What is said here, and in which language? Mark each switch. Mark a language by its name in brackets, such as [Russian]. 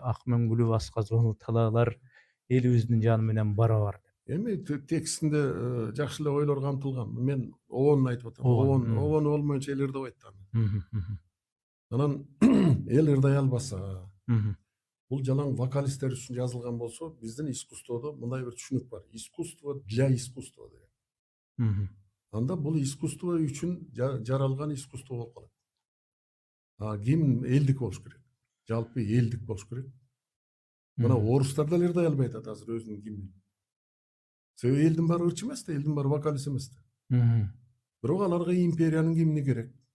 [Kyrgyz] Ак мөңгүлүү асказонуу талаалар элибиздин жаны менен барабар. Эми текстинде жакшы эле ойлор камтылган. Мен оонун айтып атам. Оон болмоюнча эл ырдабайт да. Анан эл ырдай албаса, бул жалаң вокалисттер үчүн жазылган болсо, биздин искусстводо мындай бир түшүнүк бар. [Russian] Искусство для искусства деген. [Kyrgyz] Анда бул искусство үчүн жаралган искусство болуп калат. Гимн элдик болуш керек. Жалпы элдик болуш керек. Мына орустар деле ырдай албай атат азыр өзүнүн гимнин. Себеби элдин баары ырчы эмес да, элдин баары вокалист эмес да. Бирок аларга империянын гимни керек.